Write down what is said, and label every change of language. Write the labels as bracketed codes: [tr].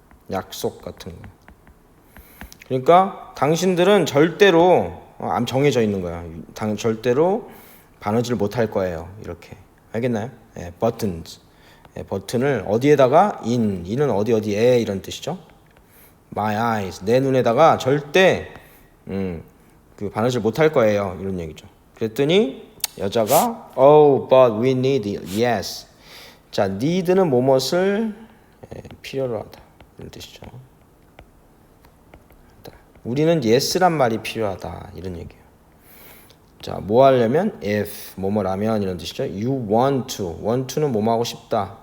[ko] 약속 같은 거. 그러니까 당신들은 절대로 정해져 있는 거야. 절대로 바느질 못할 거예요. 이렇게 알겠나요? buttons. 버튼을 어디에다가 in은 어디에 이런 뜻이죠. [en] my eyes [ko] 내 눈에다가 절대 그 바느질 못할 거예요. 이런 얘기죠. 그랬더니 여자가 [en] oh but we need it. yes. [ko] 자 need는 뭐뭇을 필요로 하다 이런 뜻이죠. 우리는 yes란 말이 필요하다 이런 얘기예요. 자, 뭐 하려면 if 뭐뭐라면 이런 뜻이죠. [en] You want to [ko] 는 뭐뭐 하고 싶다.